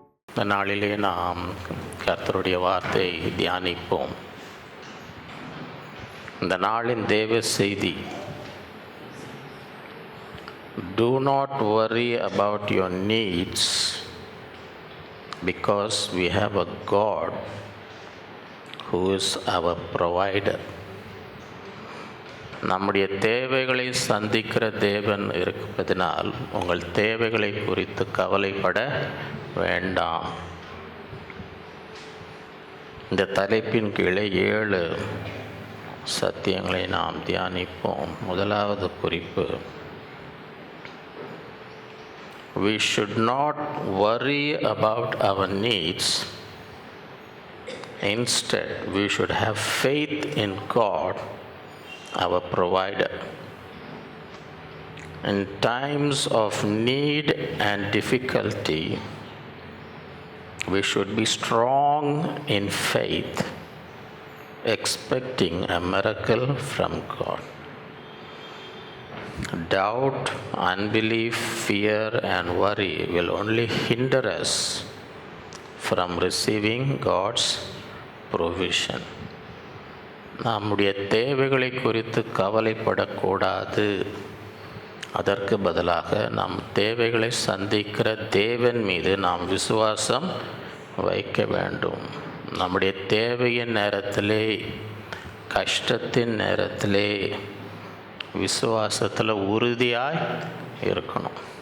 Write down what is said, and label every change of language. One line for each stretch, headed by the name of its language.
Tamil: இந்த நாளிலே நாம் கர்த்தருடைய வார்த்தை தியானிப்போம். இந்த நாளின் தேவ செய்தி,
English: do not worry about your needs because we have a God who is our provider.
Tamil: நம்முடைய தேவைகளை சந்திக்கிற தேவன் இருப்பதனால் உங்கள் தேவைகளை குறித்து கவலைப்பட வேண்டாம். இந்த தலைப்பின் கீழே 7 சத்தியங்களை நாம் தியானிப்போம். முதலாவது குறிப்பு,
English: we should not worry about our needs. Instead, we should have faith in God, our provider. In times of need and difficulty, we should be strong in faith, expecting a miracle from God. Doubt, unbelief, fear, and worry will only hinder us from receiving God's provision.
Tamil: நம்முடைய தேவைகளை குறித்து கவலைப்படக்கூடாது. அதற்கு பதிலாக நம் தேவைகளை சந்திக்கிற தேவன் மீது நாம் விசுவாசம் வைக்க வேண்டும். நம்முடைய தேவையின் நேரத்திலே, கஷ்டத்தின் நேரத்திலே விசுவாசத்தில் உறுதியாய் இருக்கணும்.